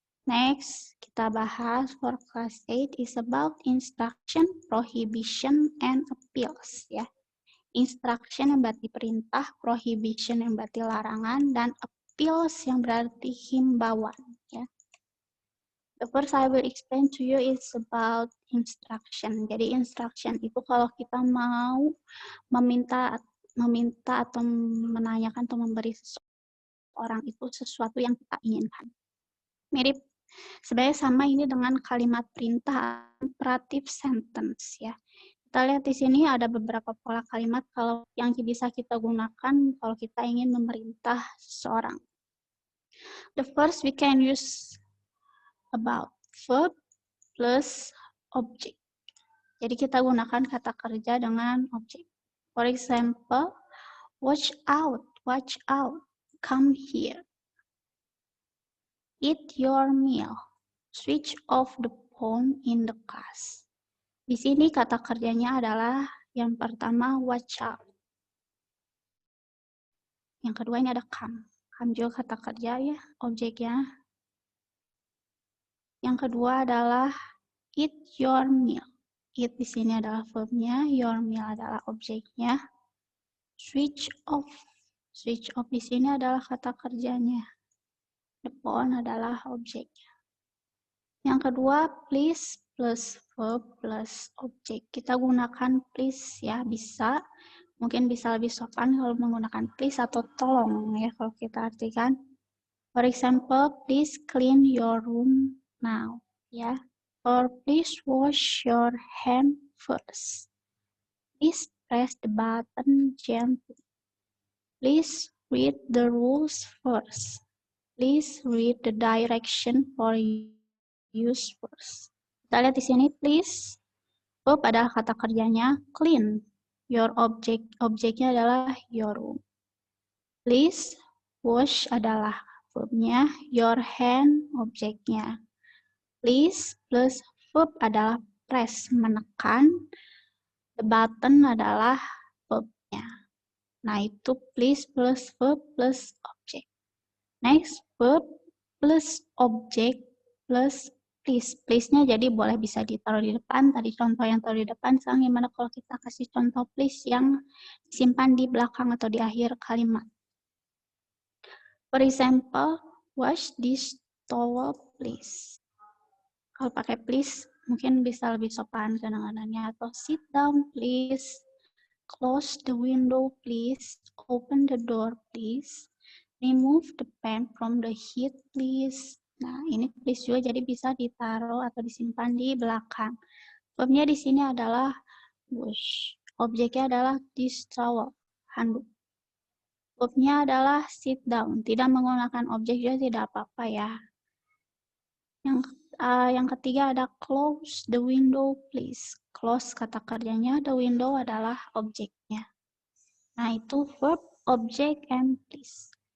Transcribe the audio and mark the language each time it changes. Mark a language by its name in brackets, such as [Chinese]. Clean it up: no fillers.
[English] Next, [Indonesian] kita bahas [English] for class 8 is about instruction, prohibition, and appeals. Ya. [Indonesian] Instruction yang berarti perintah, prohibition yang berarti larangan, dan appeals yang berarti himbauan. Ya. [English] The first I will explain to you is about instruction. [Indonesian] Jadi instruction itu kalau kita mau meminta atau menanyakan atau memberi seseorang itu sesuatu yang kita inginkan. Mirip sebenarnya sama ini dengan kalimat perintah imperative sentence ya. Kita lihat di sini ada beberapa pola kalimat kalau yang bisa kita gunakan kalau kita ingin memerintah seseorang. [English] The first we can use about verb plus object. [Indonesian] Jadi kita gunakan kata kerja dengan objek. [English] For example, watch out, come here. Eat your meal. Switch off the phone in the class. [Indonesian] Di sini kata kerjanya adalah yang pertama watch out. Yang kedua ini ada come. Come juga kata kerja ya, objeknya. Yang kedua adalah [English] eat your meal. [Indonesian] Eat di sini adalah verbnya, your meal adalah objeknya. Switch off. Switch off di sini adalah kata kerjanya. The phone adalah objeknya. Yang kedua, please plus verb plus objek. Kita gunakan please ya, bisa. Mungkin bisa lebih sopan kalau menggunakan please atau tolong ya kalau kita artikan. [English] For example, please clean your room now ya. Or please wash your hand first. Please press the button gently. Please read the rules first. Please read the direction for use first. [Indonesian] Kita lihat di sini, please. Verb adalah kata kerjanya clean. Your objeknya adalah your room. Please wash adalah verbnya. Your hand objeknya. Please plus verb adalah press, menekan. The button adalah verbnya. Nah, itu please plus verb plus objek. [English] Next, verb plus objek plus please. [Indonesian] Please-nya jadi boleh bisa ditaruh di depan. Tadi contoh yang taruh di depan. Sekarang gimana kalau kita kasih contoh please yang disimpan di belakang atau di akhir kalimat. [English] For example, wash this towel please. [Indonesian] Kalau pakai please, mungkin bisa lebih sopan kadang-kadangnya. Atau [English] sit down please. Close the window, please. Open the door, please. Remove the pen from the heat, please. [Indonesian] Nah, ini please juga jadi bisa ditaruh atau disimpan di belakang. Verbnya di sini adalah wash. Objeknya adalah this towel, handuk. Verbnya adalah sit down. Tidak menggunakan objek juga tidak apa-apa ya. Yang ketiga ada [English] close the window, please. [Indonesian] Close kata kerjanya, the window adalah objeknya. [English] Nah, itu verb, object, and please.